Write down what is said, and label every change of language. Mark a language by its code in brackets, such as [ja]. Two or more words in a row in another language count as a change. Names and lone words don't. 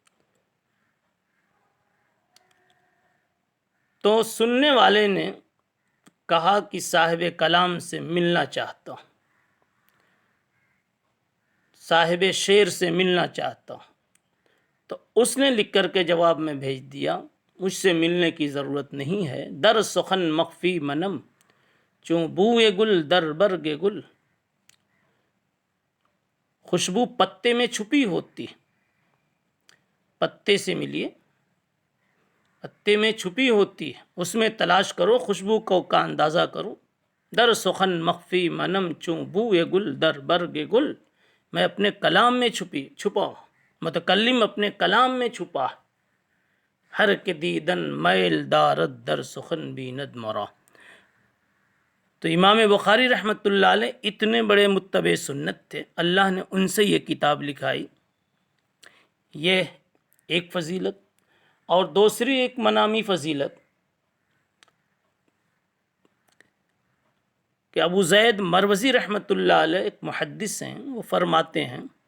[ur] تو سننے والے نے کہا کہ صاحب کلام سے ملنا چاہتا ہوں، صاحب شعر سے ملنا چاہتا ہوں۔ تو اس نے لکھ کر کے جواب میں بھیج دیا، مجھ سے ملنے کی ضرورت نہیں ہے۔ [fa] در سخن مخفی منم چوں بوئے گل در برگ گل، [ur] خوشبو پتے میں چھپی ہوتی ہے، پتے سے ملیے، پتے میں چھپی ہوتی ہے، اس میں تلاش کرو، خوشبو کا اندازہ کرو۔ [fa] در سخن مخفی منم چوں بوئے گل در برگ گل، [ur] میں اپنے کلام میں چھپا ہوں، متکلم اپنے کلام میں چھپا، [fa] ہر کے دیدن میل دارد در سخن بیند مرا۔ [ur] تو امام بخاری [ar] رحمۃ اللہ علیہ [ur] اتنے بڑے متبع سنت تھے، اللہ نے ان سے یہ کتاب لکھائی۔ یہ ایک فضیلت، اور دوسری ایک منامی فضیلت کہ ابو زید مروزی [ar] رحمۃ اللہ علیہ [ur] ایک محدث ہیں، وہ فرماتے ہیں